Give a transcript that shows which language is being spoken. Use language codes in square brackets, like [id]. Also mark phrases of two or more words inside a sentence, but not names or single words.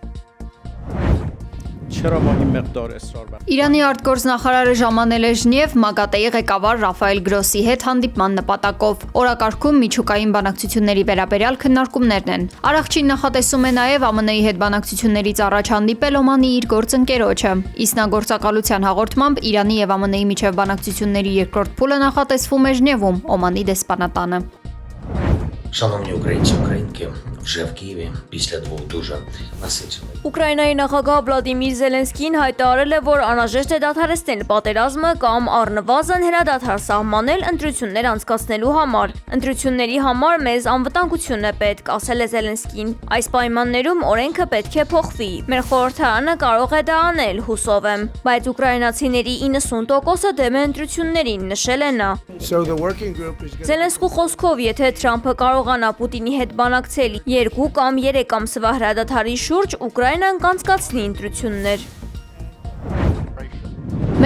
[hy] Իրանի արտգործնախարարը ժամանել է Ժնև ՄԱԳԱՏԵ-ի ղեկավար Ռաֆայել Գրոսի հետ հանդիպման նպատակով։ Օրակարգում միջուկային բանակցությունների վերաբերյալ քննարկումներն են։ Արարչին նախատեսում է նաև ԱՄՆ-ի հետ բանակցություններից առաջ հանդիպել Օմանի իր գործընկերոջը։ Իսնագործակալության հաղորդմամբ Իրանի եւ ԱՄՆ-ի միջև բանակցությունների երկրորդ փուլը նախատեսվում է Ժնևում, Օմանի դեսպանատանը։ [uk] Шановні українці, українки, вже в Києві після двох дуже насичених. [hy] Ուկրաինայի նախագահ Վլադիմիր Զելենսկին հայտարարել է, որ անհրաժեշտ է դադարեցնել պատերազմը կամ առնվազն հրադադար սահմանել ընտրություններ անցկացնելու համար։ Ընտրությունների համար մեզ անվտանգություն է պետք, ասել է Զելենսկին։ Այս պայմաններում օրենքը պետք է փոխվի։ Մեր խորհրդարանը կարող է դա անել, հուսով եմ, բայց ուկրաինացիների 90%-ը դեմ է ընտրություններին, նշել է նա։ Զելենսկու խոսքով, եթե Թրամփը կարողանա Պուտինի հետ բանակցել 2 կամ 3 ամսվա հրադադարի շուրջ, Ուկրաինան կանցկացնի ընտրություններ։